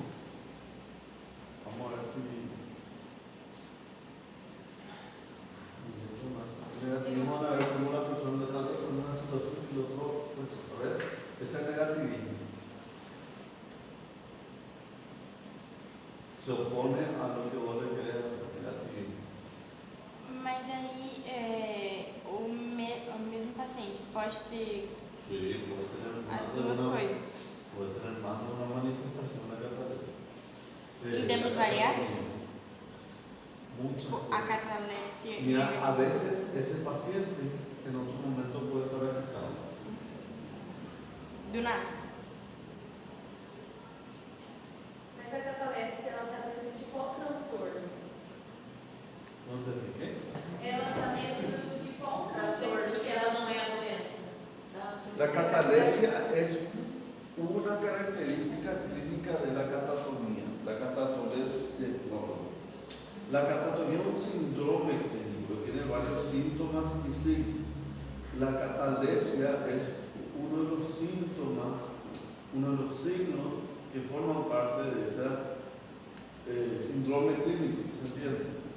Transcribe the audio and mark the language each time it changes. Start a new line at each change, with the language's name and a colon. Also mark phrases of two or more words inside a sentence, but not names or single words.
Spanish: Vamos a ver si negativismo, a ver cómo la persona está en una situación y el otro, pues, a ver, ese es negativismo. Se opone a lo que vos le querés hacer, negativismo.
Portuguese: Mas aí o mesmo paciente pode ter
Spanish: Sí, puede tener más
Portuguese: as
Spanish: de
Portuguese: duas
Spanish: una,
Portuguese: coisas.
Spanish: puede tener más de una manifestación de la catalepsia. ¿Y tenemos variables? Muchas.
Portuguese: A catalepsia e
Spanish: Mira, a
Portuguese: negativismo.
Spanish: veces ese paciente en otro momento puede estar afectado.
Portuguese: Do nada. Mas a catalepsia, ela está dentro de qual transtorno?
Spanish: ¿No te expliqué?
Portuguese: Ela está dentro
Spanish: La catalepsia es una característica clínica de la catatonía. La catatolepsia, la catatonía es un síndrome clínico, tiene varios síntomas y signos. La catalepsia es uno de los síntomas, uno de los signos que forman parte de ese síndrome clínico, ¿se entiende?